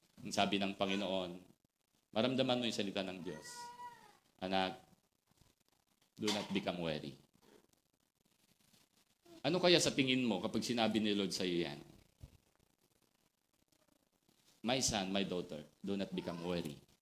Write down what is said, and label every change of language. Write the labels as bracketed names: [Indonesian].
[Filipino] Ang sabi ng Panginoon, maramdaman mo yung salita ng Diyos. Anak, [English] do not become weary. [Filipino] Ano kaya sa tingin mo kapag sinabi ni Lord sa iyo yan? [English] My son, my daughter, do not become weary.